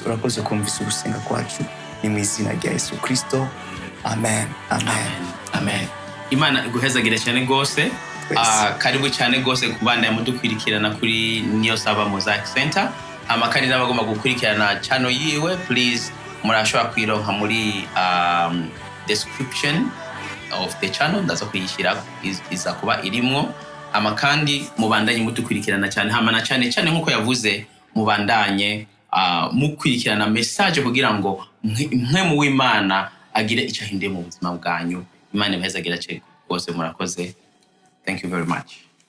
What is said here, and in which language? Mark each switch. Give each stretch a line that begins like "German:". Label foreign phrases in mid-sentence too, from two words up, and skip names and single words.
Rundi: Urakoze kumvisa ugusenga kwacu, ni mu izina rya Yesu Kristo, amen, amen, amen. Imana iguhezagire cyane gose. Karibu cyane gose kubandanya mudukwirikirana kuri Niyosaba Mosaic Center. Amakari n'abagomba gukurikirana channel yiwe, please murashobora kwironka muri
English: description of the channel,
Rundi: ndaza kuyishyira iza kuba irimwo. Amakandi mubandanye mudukurikirana cyane, hamana cyane cyane nkuko yavuze, mubandanye mukurikirana message kugira ngo mwe mu w'Imana agire icyo ahinduye mu buzima bwanyu. Imana ibahezagire cyane gose, murakoze.
English: Thank you very much.